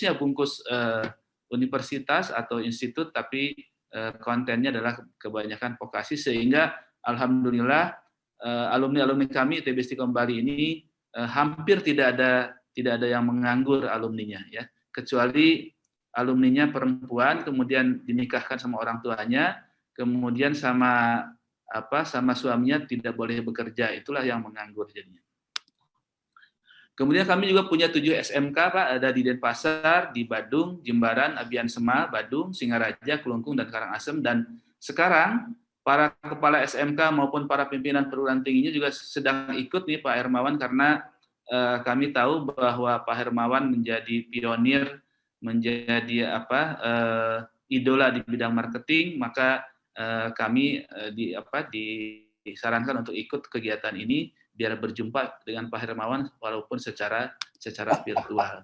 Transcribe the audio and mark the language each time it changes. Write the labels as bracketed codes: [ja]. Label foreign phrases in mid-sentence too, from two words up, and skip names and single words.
[id] universitas atau institut, tapi kontennya adalah kebanyakan vokasi, sehingga alhamdulillah alumni kami ITB Stikom Bali ini hampir tidak ada yang menganggur alumninya, ya, kecuali alumninya perempuan kemudian dinikahkan sama orang tuanya, kemudian sama suaminya tidak boleh bekerja, itulah yang menganggur jadinya. Kemudian kami juga punya 7 SMK, Pak, ada di Denpasar, di Badung, Jimbaran, Abian Sema, Badung, Singaraja, Kelungkung, dan Karangasem. Dan sekarang para kepala SMK maupun para pimpinan perguruan tingginya juga sedang ikut nih Pak Hermawan, karena kami tahu bahwa Pak Hermawan menjadi pionir, menjadi idola di bidang marketing, maka kami disarankan untuk ikut kegiatan ini biar berjumpa dengan Pak Hermawan walaupun secara virtual.